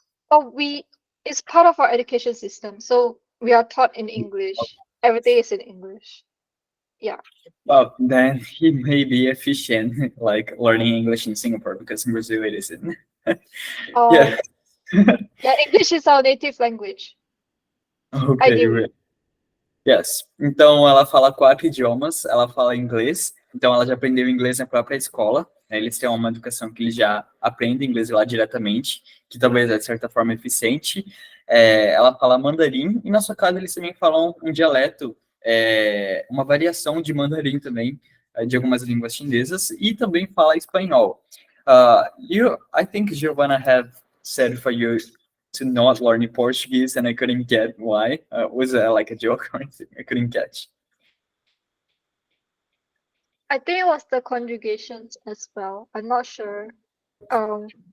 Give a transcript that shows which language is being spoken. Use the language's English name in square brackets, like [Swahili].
[English] Oh, it's part of our education system. So we are taught in English. Everything is in English. Yeah. Well, then he may be efficient, like learning English in Singapore, because in Brazil it isn't. Yeah. Um, yeah, English is our native language, Ok, ideally. yes. [Portuguese] Então, ela fala 4 idiomas, ela fala inglês, então ela já aprendeu inglês na própria escola, né? Eles têm uma educação que eles já aprendem inglês lá diretamente, que talvez é, de certa forma, eficiente. Ela fala mandarim, e na sua casa eles também falam um dialeto, uma variação de mandarim também, de algumas línguas chinesas, e também fala espanhol. [English] I think Giovanna have said for you to not learn Portuguese, and I couldn't get why. Was it like a joke or anything? I couldn't catch. I think it was the conjugations as well. I'm not sure. Um,